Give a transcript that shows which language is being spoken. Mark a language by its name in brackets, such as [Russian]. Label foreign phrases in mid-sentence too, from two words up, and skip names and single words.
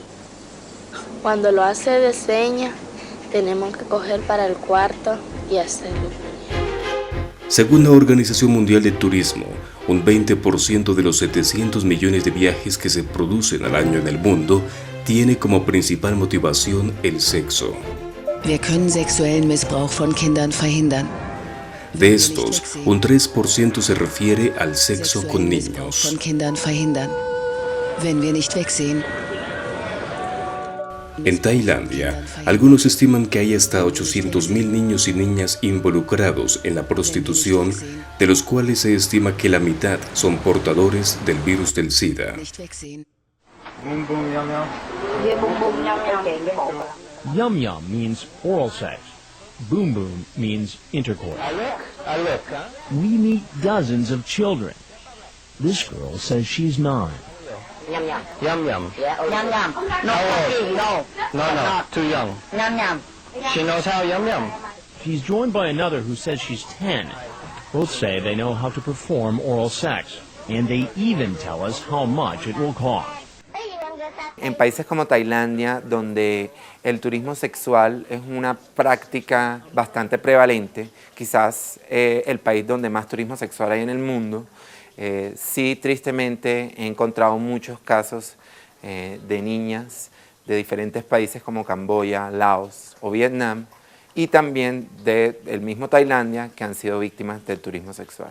[Spanish] Cuando lo hace de señas, tenemos que coger para el cuarto y hacerlo. Según la Organización Mundial del Turismo, un 20% de los 700 millones de viajes que se producen al año en el mundo tiene como principal motivación el sexo. [German] Wir können sexuellen Missbrauch von Kindern verhindern. [Spanish] De estos, un 3% se refiere al sexo con niños. [German] Von Kindern verhindern. Wenn wir nicht wegsehen. [Spanish] En Tailandia, algunos estiman que hay hasta 800.000 niños y niñas involucrados en la prostitución, de los cuales se estima que la mitad son portadores del virus del SIDA. [English] Boom boom yum yum. Yum yum means oral sex. Boom boom means intercourse. We meet dozens of children. This girl says she's 9. Yum yum. Yum yum. Yum yum. No, no. No, too young. Yum yum. She knows how yum yum. She's joined by another who says she's 10. Both say they know how to perform oral sex, and they even tell us how much it will cost. [Spanish] En países como Tailandia, donde el turismo sexual es una práctica bastante prevalente, quizás el país donde más turismo sexual hay en el mundo, sí, tristemente he encontrado muchos casos de niñas de diferentes países como Camboya, Laos o Vietnam, y también del mismo Tailandia, que han sido víctimas del turismo sexual.